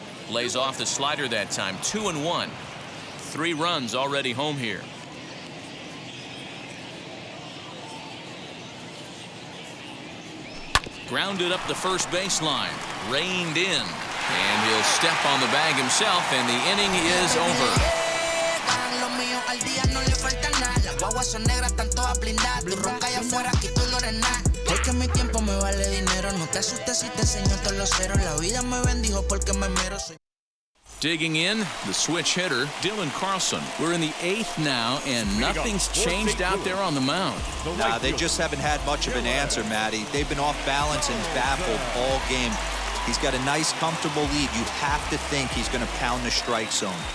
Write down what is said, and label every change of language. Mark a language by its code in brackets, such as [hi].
[en] Lays off the slider that time. 2-1. 3 runs already home here. Grounded up the first baseline. Reined in. And he'll step on the bag himself, and the inning is over. [es] Guaguas son negras, están todas blindadas. Tu ronca allá afuera, aquí tú no eres nada. Es que mi tiempo me vale dinero. No te asustes si te enseño todos los ceros. La vida me bendijo porque me mero. [en] Digging in, the switch hitter, Dylan Carlson. We're in the 8th now, and nothing's changed out there on the mound. Nah, they just haven't had much of an answer, Matty. They've been off balance and baffled all game. He's got a nice, comfortable lead. You have to think he's going to pound the strike zone.